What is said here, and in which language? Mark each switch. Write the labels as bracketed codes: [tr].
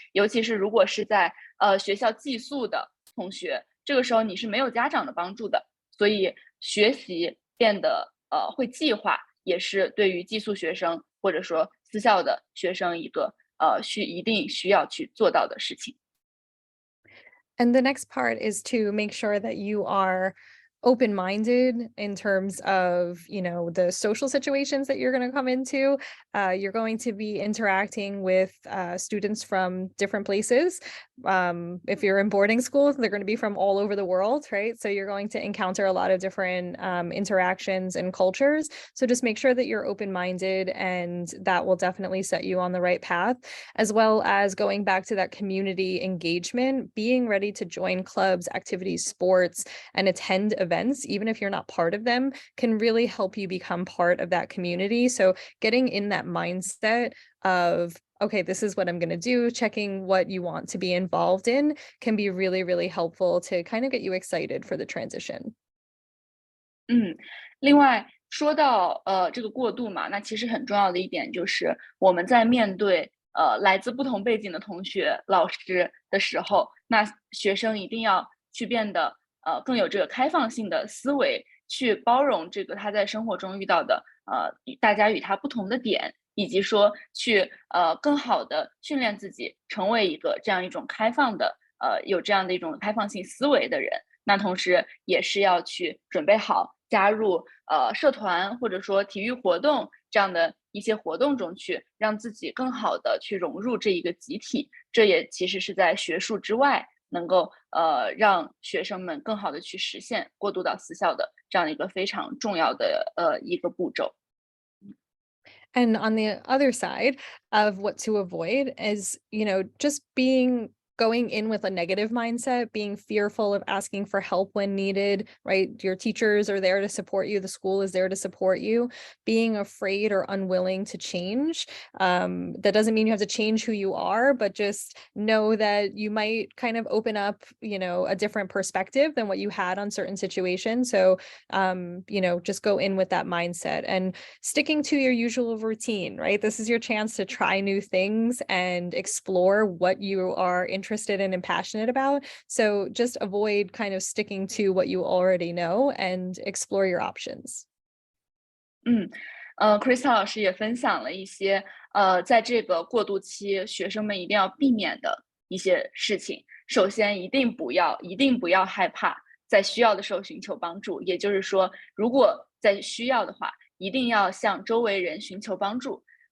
[zh] 尤其是如果是在学校寄宿的同学，这个时候你是没有家长的帮助的，所以学习变得会计划，也是对于寄宿学生或者说私校的学生一个一定需要去做到的事情。 [en] And the next part is to make sure that you are open-minded in terms of, the social situations that you're going to come into. You're going to be interacting with students from different places. If you're in boarding school, they're going to be from all over the world, right? So you're going to encounter a lot of different interactions and cultures. So just make sure that you're open-minded, and that will definitely set you on the right path, as well as going back to that community engagement, being ready to join clubs, activities, sports, and attend events, even if you're not part of them, can really help you become part of that community. So getting in that mindset of, okay, this is what I'm going to do, checking what you want to be involved in can be really, really helpful to kind of get you excited for the transition. 另外说到这个过渡嘛，那其实很重要的一点就是我们在面对来自不同背景的同学、老师的时候，那学生一定要去变得更有这个开放性的思维，去包容这个他在生活中遇到的大家与他不同的点，以及说去更好的训练自己，成为一个这样一种开放的有这样的一种开放性思维的人。那同时也是要去准备好加入社团或者说体育活动这样的一些活动中去，让自己更好的去融入这一个集体。这也其实是在学术之外，能够让学生们更好的去实现过渡到私校的这样一个非常重要的一个步骤。 And on the other side of what to avoid is, just going in with a negative mindset, being fearful of asking for help when needed, right? Your teachers are there to support you, the school is there to support you. Being afraid or unwilling to change. That doesn't mean you have to change who you are, but just know that you might kind of open up, a different perspective than what you had on certain situations. So, just go in with that mindset and sticking to your usual routine, right? This is your chance to try new things and explore what you are interested in and passionate about. So just avoid kind of sticking to what you already know and explore your options. [zh] Krista 老师也分享了一些在这个过渡期学生们一定要避免的一些事情。首先一定不要害怕在需要的时候寻求帮助，也就是说如果在需要的话一定要向周围人寻求帮助。